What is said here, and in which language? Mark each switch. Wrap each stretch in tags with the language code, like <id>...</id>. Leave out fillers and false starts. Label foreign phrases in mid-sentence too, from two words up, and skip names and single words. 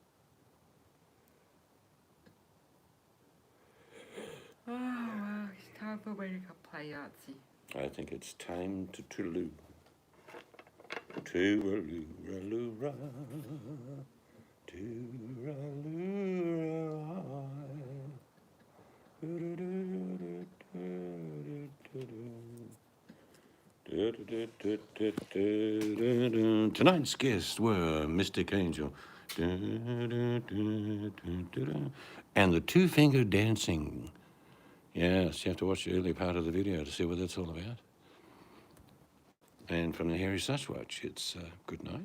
<en>Oh, well, it's time for me to go play Yahtzee. I think it's time to toodaloo. Tooraloo-ra-loo-ra. Tooraloo-ra. Tonight's guests were Mystic Angel and the two-finger dancing. Yes, you have to watch the early part of the video to see what that's all about. And from the Hairy Sasquatch, it's good night.</en>